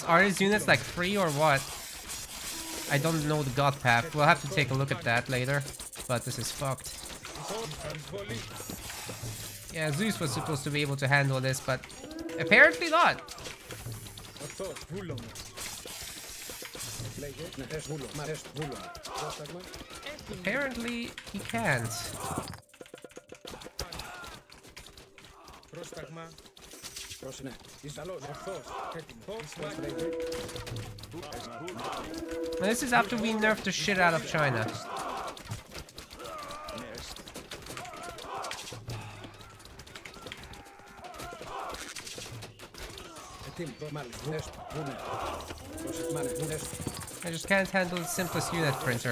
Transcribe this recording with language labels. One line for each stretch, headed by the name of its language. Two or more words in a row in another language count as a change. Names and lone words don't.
English: Are his units like free or what? I don't know the god path. We'll have to take a look at that later. But this is fucked. Yeah, Zeus was supposed to be able to handle this, but apparently not.
Greek: Ορθός, βούλομαι. Λέγε, ναι, βούλο, μ' αρέσει, βούλομαι. Πρόσταγμα.
English: Apparently he can't.
Greek: Πρόσταγμα. Ναι. Ισαλός, ορθός, έτοιμος.
English: This is after we nerfed the shit out of China. I just can't handle the simplest unit printer.